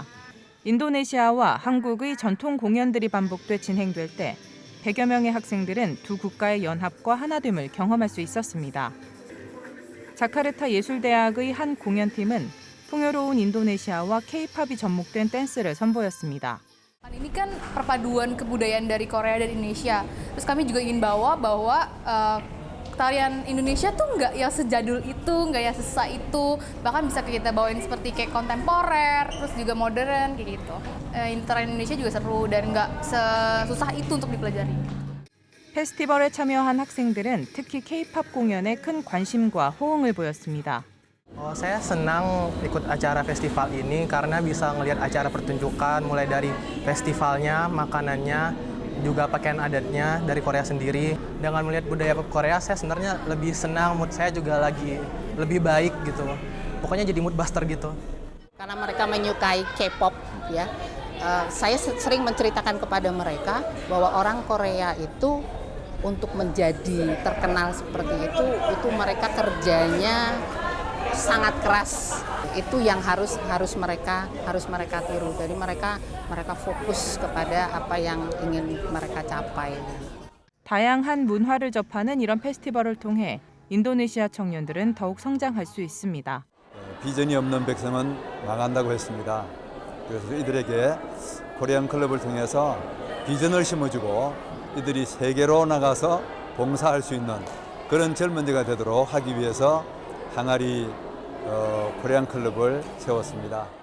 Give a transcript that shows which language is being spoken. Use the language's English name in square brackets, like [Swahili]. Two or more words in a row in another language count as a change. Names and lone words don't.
[Korean] 인도네시아와 한국의 전통 공연들이 반복돼 진행될 때 100여 명의 학생들은 두 국가의 연합과 하나됨을 경험할 수 있었습니다. 자카르타 예술대학의 한 공연팀은 풍요로운 인도네시아와 K-팝이 접목된 댄스를 선보였습니다. [Indonesian] Ini kan perpaduan kebudayaan dari Korea dan Indonesia. Terus kami juga ingin bawa bahwa tarian Indonesia tuh nggak yang sejadul itu, nggak yang sesusah itu. Bahkan bisa kita bawain seperti kayak kontemporer, terus juga modern kayak gitu. Tarian Indonesia juga seru dan nggak sesusah itu untuk dipelajari. 페스티벌에 참여한 학생들은 특히 K-팝 공연에 큰 관심과 호응을 보였습니다. Saya senang ikut acara festival ini karena bisa ngelihat acara pertunjukan mulai dari festivalnya, makanannya, juga pakaian adatnya dari Korea sendiri. Dengan melihat budaya Korea, saya sebenarnya lebih senang, mood saya juga lagi lebih baik gitu. Pokoknya jadi [English] mood buster [Indonesian] gitu. Karena mereka menyukai K-pop ya. Saya sering menceritakan kepada mereka bahwa orang Korea itu untuk menjadi terkenal seperti itu mereka kerjanya sangat keras. Itu yang harus mereka tiru. Jadi mereka fokus kepada apa yang ingin mereka capai. [Korean] 다양한 문화를 접하는 이런 페스티벌을 통해 인도네시아 청년들은 더욱 성장할 수 있습니다. 비전이 없는 백성은 망한다고 했습니다. 그래서 이들에게 코리안 클럽을 통해서 비전을 심어주고 이들이 세계로 나가서 봉사할 수 있는 그런 젊은이가 되도록 하기 위해서 항아리 코리안 클럽을 세웠습니다.